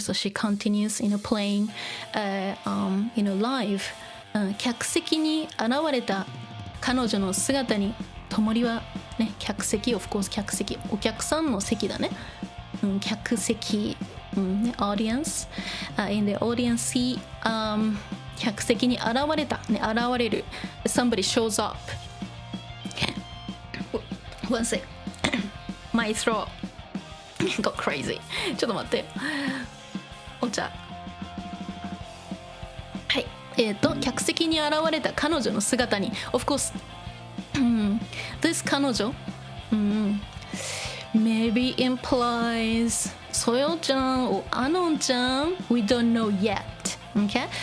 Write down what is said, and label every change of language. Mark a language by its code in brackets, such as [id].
[en] So she continues playing live. [ja] 客席に現れた彼女の姿にTomori はね、客席 [en] of course [ja] 客席、お客さんの席だね。客席、 [en] audience、in the audience seat、 [ja] 客席に現れた、ね、現れる [en] somebody shows up one sec my throat got crazy [ja] ちょっと待ってお茶はい客席に現れた彼女の姿に [en] of course this [ja] 彼女 [en] maybe implies Soyo-chan or Anon-chan. We don't know yet. Okay?